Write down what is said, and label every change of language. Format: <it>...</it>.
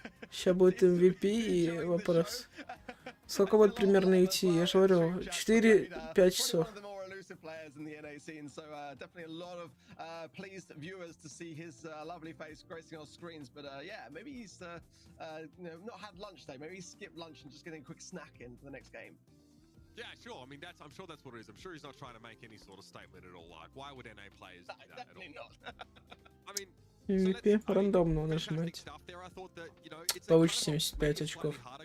<ru>Сейчас будет MVP и вопрос. Сколько будет примерно идти? Я же говорю, 4-5 часов.</ru> <en>Players in the NA scene, so definitely a lot of pleased viewers to see his lovely face gracing our screens. But yeah, maybe he's you know, not had lunch today. Maybe he skipped lunch and just getting a quick snack in for the next game. Yeah, sure. I mean, I'm sure that's what it is. I'm sure he's not trying to make any sort of statement at all. Like, why would NA players do that at all? Not. I mean,</en> <ru>MVP рандомно нажимать. Получить 75 очков.</ru>